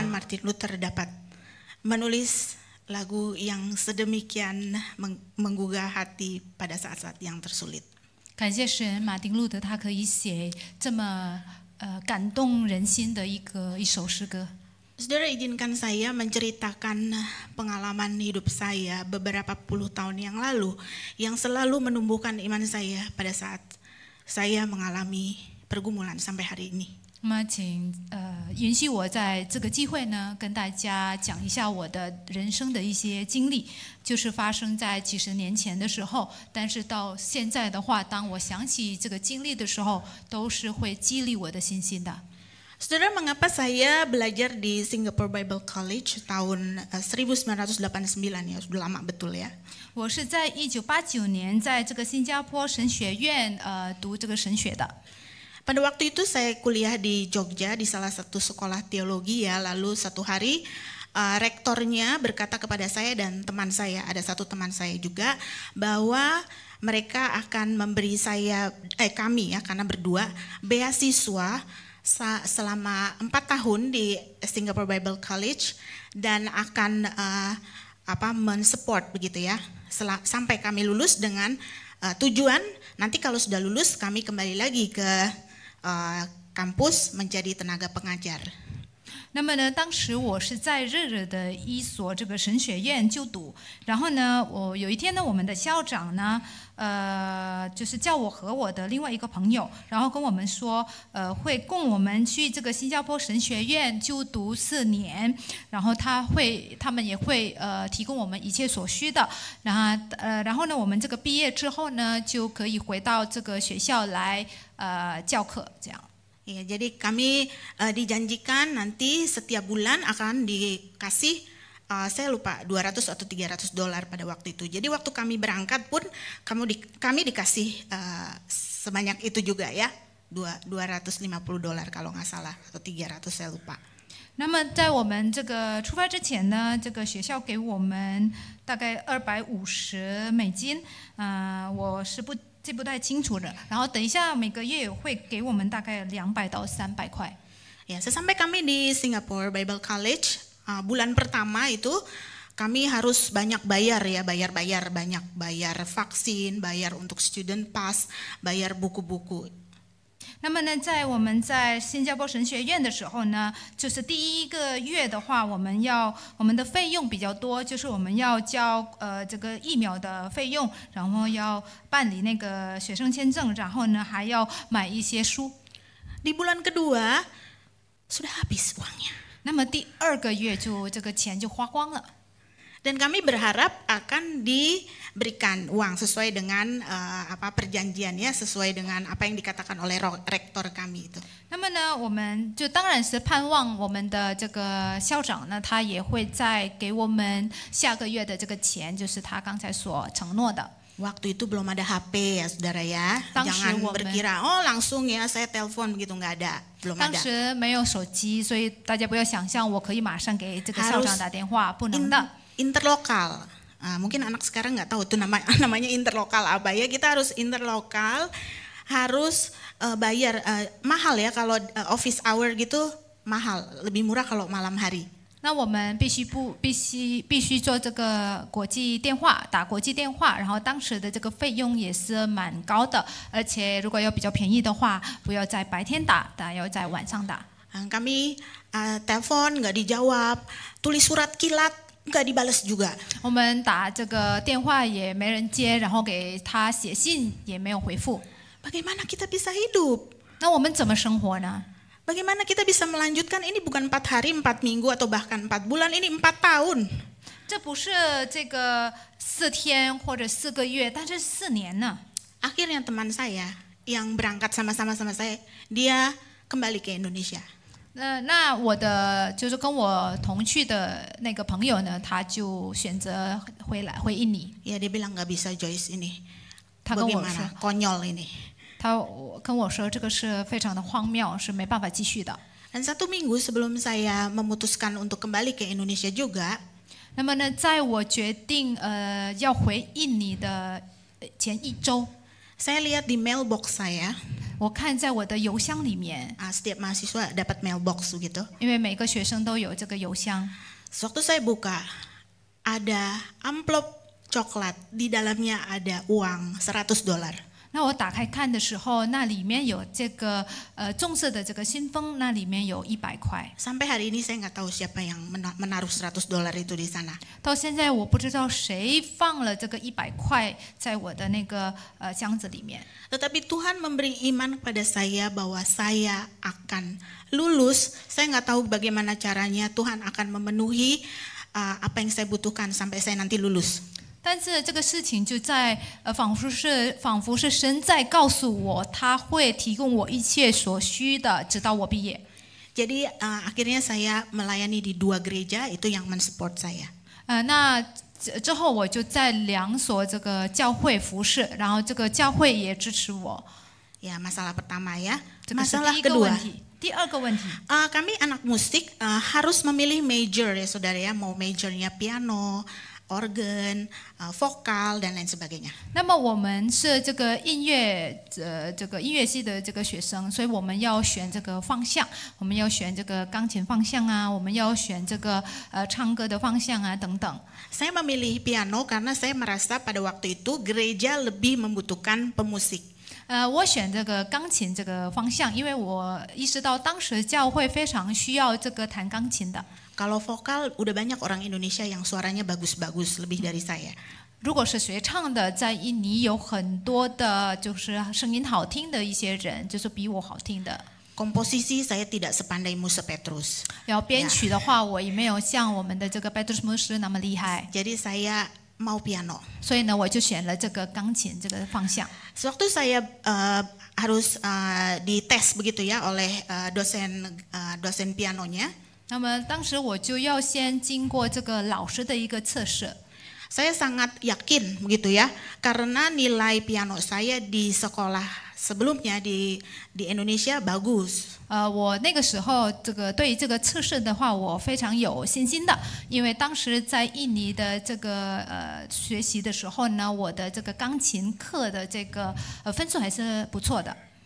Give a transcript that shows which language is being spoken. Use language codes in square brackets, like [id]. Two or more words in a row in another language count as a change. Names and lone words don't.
[id] Martin Luther dapat menulis lagu yang sedemikian menggugah hati pada saat-saat yang tersulit. [zh] 感谢神，马丁路德他可以写这么感动人心的一首诗歌。 [id] Saudara, izinkan saya menceritakan pengalaman hidup saya beberapa puluh tahun yang lalu yang selalu menumbuhkan iman saya pada saat saya mengalami pergumulan sampai hari ini. [zh] 那么，请允许我在这个机会呢，跟大家讲一下我的人生的一些经历，就是发生在几十年前的时候，但是到现在的话，当我想起这个经历的时候，都是会激励我的信心的。 [id] Saudara, mengapa saya belajar di Singapore Bible College tahun 1989 ya, sudah lama betul ya. [zh] 我是在1989年在这个新加坡神学院读这个神学的。 [id] Pada waktu itu saya kuliah di Jogja di salah satu sekolah teologi ya. Lalu satu hari rektornya berkata kepada saya dan teman saya, ada satu teman saya juga, bahwa mereka akan memberi kami ya, karena berdua beasiswa selama 4 tahun di Singapore Bible College dan akan mensupport begitu ya sampai kami lulus dengan tujuan nanti kalau sudah lulus kami kembali lagi ke kampus menjadi tenaga pengajar. [zh] 那么呢，当时我是在热热的一所这个神学院就读，然后呢，有一天呢，我们的校长呢，就是叫我和我的另外一个朋友，然后跟我们说，会供我们去这个新加坡神学院就读4年，然后他们也会提供我们一切所需的，然后呢，我们这个毕业之后呢，就可以回到这个学校来教课，这样。 [id] Ya, jadi kami dijanjikan nanti setiap bulan akan dikasih saya lupa $200 atau $300 pada waktu itu. Jadi waktu kami berangkat pun kami dikasih sebanyak itu juga ya, $250 kalau nggak salah atau 300 saya lupa. [zh] 那么在我们这个出发之前呢，这个学校给我们大概$250，我是记不太清楚的。然后等一下每个月会给我们大概200到300块。 [id] Ya, sesampai kami di Singapore Bible College, bulan pertama itu kami harus banyak bayar ya, banyak bayar vaksin, bayar untuk [en] student pass, [id] bayar buku-buku. [zh] 那么呢，我们在新加坡神学院的时候呢，就是第一个月的话，我们的费用比较多，就是我们要交这个疫苗的费用，然后要办理那个学生签证，然后呢还要买一些书。 [id] Di bulan kedua sudah habis uangnya. [zh] 那么第2个月就这个钱就花光了。 [id] Dan kami berharap akan diberikan uang sesuai dengan perjanjiannya, sesuai dengan apa yang dikatakan oleh rektor kami itu. [zh] 那么呢，我们就当然是盼望我们的这个校长呢，他也会再给我们下个月的这个钱，就是他刚才所承诺的。 [id] Waktu itu belum ada HP ya saudara ya, jangan berkira langsung ya saya telepon begitu, nggak ada, belum ada. [zh] 当时没有手机，所以大家不要想象我可以马上给这个校长打电话，不能的。 [id] Interlokal, mungkin anak sekarang nggak tahu tuh namanya interlokal apa ya. Kita harus interlokal, harus bayar mahal ya kalau [en] office hour [id] gitu mahal, lebih murah kalau malam hari. [zh] 那我们必须做这个国际电话，打国际电话，然后当时的这个费用也是蛮高的，而且如果要比较便宜的话，不要在白天打，要在晚上打。 [id] Kami telepon nggak dijawab, tulis surat kilat nggak dibalas juga. [zh] 我们打这个电话也没人接，然后给他写信也没有回复。 [id] Bagaimana kita bisa hidup? [zh] 那我们怎么生活呢？ [id] Bagaimana kita bisa melanjutkan ini bukan 4 hari, 4 minggu atau bahkan 4 bulan, ini 4 tahun. [zh] 这不是这个4天或者4个月，但是4年呢。 [id] Akhirnya teman saya yang berangkat sama-sama saya, dia kembali ke Indonesia. [zh] 那我的就是跟我同去的那个朋友呢，他就选择回印尼。 [id] Ya dia bilang nggak bisa Joyce ini. [zh] 他跟我说 [id] Bagaimana? Konyol ini. [zh] 他跟我说这个是非常的荒谬，是没办法继续的。 [id] Dan 1 minggu sebelum saya memutuskan untuk kembali ke Indonesia juga, [zh] 那么呢，在我决定要回印尼的前1周， [id] Saya lihat di mailbox saya, [zh] 我看在我的邮箱里面， [id] setiap mahasiswa dapat mailbox gitu. [zh] 因为每个学生都有这个邮箱。 [id] Sewaktu saya buka, ada amplop coklat, di dalamnya ada uang $100. [zh] 那我打开看的时候，那里面有这个棕色的这个信封，那里面有100块。 [id] Sampai hari ini saya nggak tahu siapa yang menaruh $100 itu di sana. [zh] 到现在我不知道谁放了这个100块在我的那个箱子里面。 [id] Tetapi Tuhan memberi iman kepada saya bahwa saya akan lulus. Saya nggak tahu bagaimana caranya. Tuhan akan memenuhi apa yang saya butuhkan sampai saya nanti lulus. [zh] 但是这个事情就在仿佛是神在告诉我，他会提供我一切所需的，直到我毕业。 [id] Jadi akhirnya saya melayani di 2 gereja, itu yang mensupport saya. [zh] 那之后我就在2所这个教会服侍，然后这个教会也支持我。 [id] Ya, masalah pertama ya. [zh] 这个是 [id] Masalah [zh] 第一个问 [id] kedua. [zh] 题。第二个问题， [id] Kami anak musik harus memilih major ya saudara ya, mau majornya piano, organ, vokal dan lain sebagainya. [zh] 那么我们是这个音乐系的这个学生，所以我们要选这个方向，我们要选这个钢琴方向啊，我们要选这个唱歌的方向啊等等。 [id] Saya memilih piano karena saya merasa pada waktu itu gereja lebih membutuhkan pemusik. [zh] 我选这个钢琴这个方向，因为我意识到当时教会非常需要这个弹钢琴的。 [id] Kalau vokal udah banyak orang Indonesia yang suaranya bagus-bagus lebih dari saya. [zh] 如果是学唱的，在印尼有很多的，就是声音好听的一些人，就是比我好听的。 [id] Komposisi saya tidak sepandai Musa Petrus. [zh] 然后编曲的话，我也没有像我们的这个 Petrus 牧师那么厉害， [id] Jadi saya mau piano. [zh] 所以呢，我就选了这个钢琴这个方向。 [id] Sewaktu saya harus dites begitu ya oleh dosen pianonya, [zh] 那么当时我就要先经过这个老师的一个测试。 [id] saya sangat yakin begitu ya, karena nilai piano saya di sekolah sebelumnya di Indonesia bagus. [zh] 我那个时候对于这个测试的话，我非常有信心的，因为当时在印尼的这个学习的时候呢，我的这个钢琴课的这个分数还是不错的。